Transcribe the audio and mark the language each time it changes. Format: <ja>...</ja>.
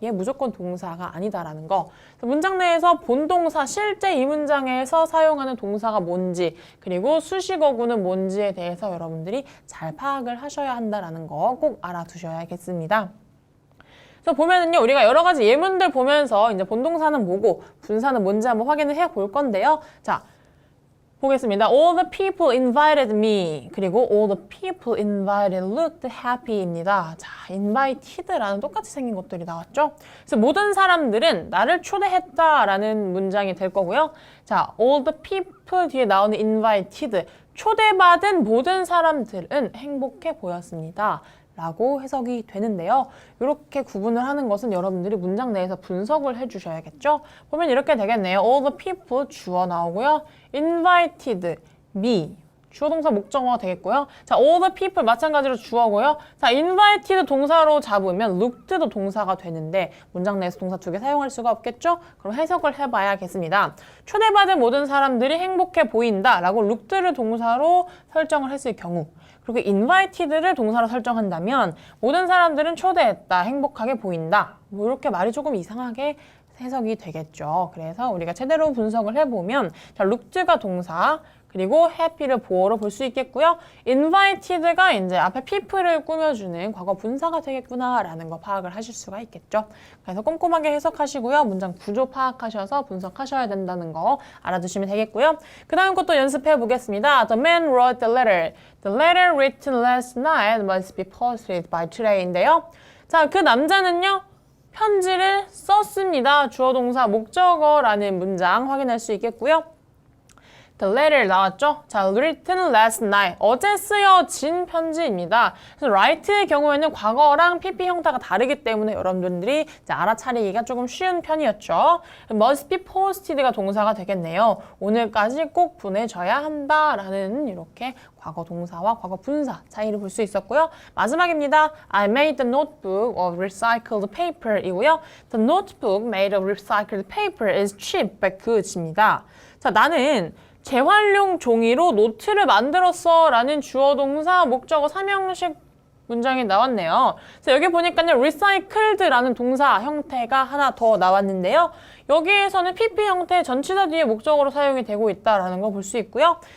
<ko>얘 무조건 동사가 아니다라는 거. 문장 내에서 본동사, 실제 이 문장에서 사용하는 동사가 뭔지 그리고 수식어구는 뭔지에 대해서 여러분들이 잘 파악을 하셔야 한다라는 거 꼭 알아두셔야겠습니다. 그래서 보면은요, 우리가 여러 가지 예문들 보면서 이제 본동사는 뭐고 분사는 뭔지 한번 확인을 해 볼 건데요. 자, 보겠습니다.</ko> <en>All the people invited me. 그리고 all the people invited looked happy입니다.</en> <ko>자, invited라는 똑같이 생긴 것들이 나왔죠. 그래서 모든 사람들은 나를 초대했다라는 문장이 될 거고요.</ko> <en>자, all the people 뒤에 나오는 invited.</en> <ko>초대받은 모든 사람들은 행복해 보였습니다. 라고 해석이 되는데요. 이렇게 구분을 하는 것은 여러분들이 문장 내에서 분석을 해주셔야겠죠. 보면 이렇게 되겠네요.</ko> <en>All the people 주어 나오고요. Invited me</en> <ko>주어 동사 목적어가 되겠고요. 자,</ko> <en>all the people</en> <ko>마찬가지로 주어고요. 자, invited 동사로 잡으면 looked도 동사가 되는데 문장 내에서 동사 두 개 사용할 수가 없겠죠? 그럼 해석을 해봐야겠습니다. 초대받은 모든 사람들이 행복해 보인다 라고 looked를 동사로 설정을 했을 경우 그리고 invited를 동사로 설정한다면 모든 사람들은 초대했다, 행복하게 보인다. 뭐 이렇게 말이 조금 이상하게 해석이 되겠죠. 그래서 우리가 제대로 분석을 해보면 자, looked가 동사 그리고 happy를 보어로 볼 수 있겠고요. invited가 이제 앞에 people을 꾸며주는 과거 분사가 되겠구나라는 거 파악을 하실 수가 있겠죠. 그래서 꼼꼼하게 해석하시고요. 문장 구조 파악하셔서 분석하셔야 된다는 거 알아두시면 되겠고요. 그 다음 것도 연습해 보겠습니다.</ko> <en>The man wrote the letter. The letter written last night must be posted by today인데요.</en> <ko>자, 그 남자는요. 편지를 썼습니다. 주어 동사 목적어라는 문장 확인할 수 있겠고요.</ko> <en>The letter 나왔죠? 자, written last night.</en> <ko>어제 쓰여진 편지입니다. 그래서 write의 경우에는 과거랑 PP 형태가 다르기 때문에 여러분들이 이제 알아차리기가 조금 쉬운 편이었죠.</ko> <en>must be posted</en> <ko>가 동사가 되겠네요. 오늘까지 꼭 보내줘야 한다라는 이렇게 과거 동사와 과거 분사 차이를 볼 수 있었고요. 마지막입니다.</ko> <en>I made the notebook of recycled paper 이고요. The notebook made of recycled paper is cheap but good입니다.</en> <ko>자, 나는 재활용 종이로 노트를 만들었어 라는 주어 동사 목적어 삼형식 문장이 나왔네요. 그래서 여기 보니까요. recycled라는 동사 형태가 하나 더 나왔는데요. 여기에서는 PP 형태 전치사 뒤에 목적어로 사용이 되고 있다는 거 볼 수 있고요.</ko>